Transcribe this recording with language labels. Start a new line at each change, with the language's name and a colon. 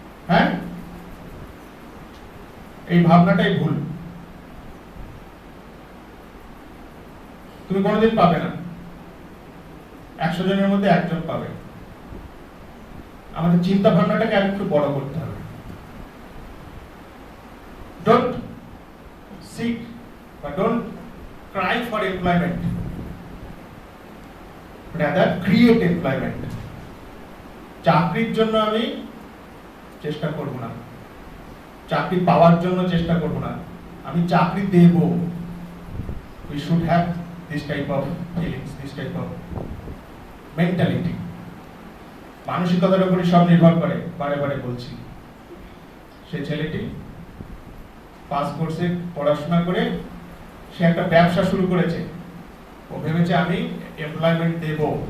Bangla: হ্যাঁ, এই ভাবনাটাই ভুল। তুমি কোনোদিন পাবে না, 100 জনের মধ্যে একজন পাবে। আমাদের চিন্তা ভাবনাটাকে আরেকটু বড় করতে হবে।
English: Don't seek but don't cry for employment, rather create employment.
Bangla: চাকরির জন্য আমি চেষ্টা করব না, চাকরি পাওয়ার জন্য চেষ্টা করব না, আমি চাকরি দেব।
English: We should have this type of feelings, this type of mentality.
Bangla: মানসিকতার উপরই সব নির্ভর করে, বারে বারে বলছি। সেই ছেলেটি পাস কোর্সে পড়াশোনা করে সে একটা ব্যবসা শুরু করেছে। ও ভেবেছে আমি এমপ্লয়মেন্ট দেব।